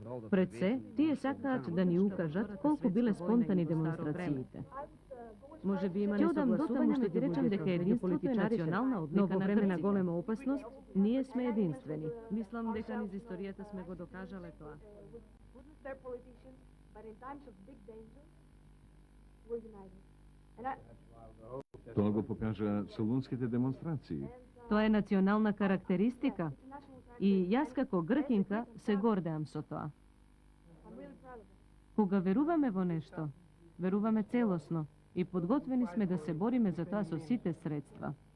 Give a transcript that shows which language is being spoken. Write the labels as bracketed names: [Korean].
[Macedonian] Пред се, тие сакаат да ни укажат колку биле спонтани демонстрациите. Може би имале согласување, што ти речам дека единството е национална одлика, но во време на голема опасност, ние сме единствени. Мислам дека низ историјата сме го докажале тоа. [English] Their politicians, but in times of big danger, we're united. And [Macedonian] Тоа го покажа солунските демонстрации. Тоа е национална карактеристика и јас како гркинка се гордеам со тоа. Кога веруваме во нешто, веруваме целосно и подготвени сме да се бориме за тоа со сите средства.